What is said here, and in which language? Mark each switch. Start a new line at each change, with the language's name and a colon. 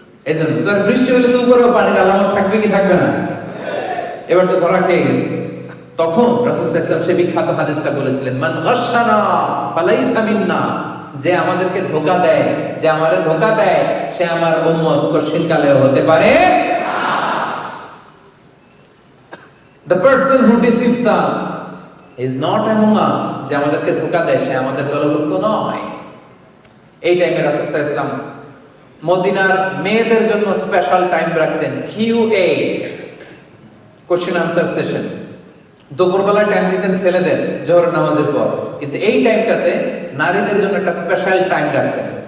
Bangla: এই জন্য তোর বৃষ্টি হলে তো উপরেও পানির আলামত থাকবে কি থাকবে না? এবার তো ধরা খেয়ে গেছে। তখন রাসূল সাল্লাল্লাহু আলাইহি ওয়াসাল্লাম সেই বিখ্যাত হাদিসটা বলেছিলেন,
Arabic: মান গাশশানা ফালাইসা মিন্না,
Bangla: যে আমাদেরকে ধোঁকা দেয়, যে আমারে ধোঁকা দেয়, সে আমার উম্মত কশিনকালেও হতে পারে না।
English: The person who deceives us is not among us,
Bangla: যে আমাদেরকে ধোঁকা দেয় সে আমাদের দলভুক্ত নয়। এই টাইমে রাসূল সাল্লাল্লাহু আলাইহি ওয়াসাল্লাম মদিনার মেয়েদের জন্য স্পেশাল টাইম রাখতেন, QA, কোশ্চেন আনসার সেশন। দুপুরবেলা টাইম দিতেন ছেলেদের জোহর নামাজের পর, কিন্তু এই টাইমটাতে নারীদের জন্য একটা স্পেশাল টাইম রাখতেন।